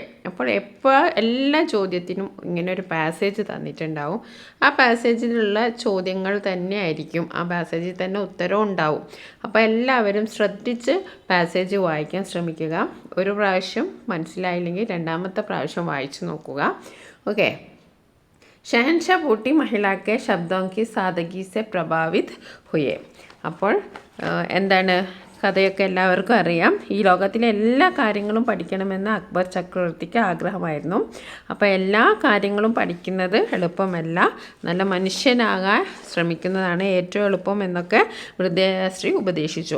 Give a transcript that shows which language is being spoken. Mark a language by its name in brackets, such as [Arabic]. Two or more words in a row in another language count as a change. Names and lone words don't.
[Malayalam] അപ്പോൾ എല്ലാ ചോദ്യത്തിനും ഇങ്ങനെ ഒരു പാസേജ് തന്നിട്ടുണ്ടാവും. ആ പാസേജിലുള്ള ചോദ്യങ്ങൾ തന്നെ ആയിരിക്കും. ആ പാസേജിൽ തന്നെ ഉത്തരവും ഉണ്ടാവും. അപ്പോൾ എല്ലാവരും ശ്രദ്ധിച്ച് പാസേജ് വായിക്കാൻ ശ്രമിക്കുക. ഒരു പ്രാവശ്യം മനസ്സിലായില്ലെങ്കിൽ രണ്ടാമത്തെ പ്രാവശ്യം വായിച്ചു നോക്കുക. [Hindi] ओके। शहनशाह बूटी महिला के शब्दों की सादगी से प्रभावित हुए. [Malayalam] അപ്പോൾ എന്താണ് കഥയൊക്കെ എല്ലാവർക്കും അറിയാം. ഈ ലോകത്തിലെ എല്ലാ കാര്യങ്ങളും പഠിക്കണമെന്ന് അക്ബർ ചക്രവർത്തിക്ക് ആഗ്രഹമായിരുന്നു. അപ്പോൾ എല്ലാ കാര്യങ്ങളും പഠിക്കുന്നത് എളുപ്പമല്ല. നല്ല മനുഷ്യനാകാൻ ശ്രമിക്കുന്നതാണ് ഏറ്റവും എളുപ്പം എന്നൊക്കെ വൃദ്ധശ്രീ ഉപദേശിച്ചു.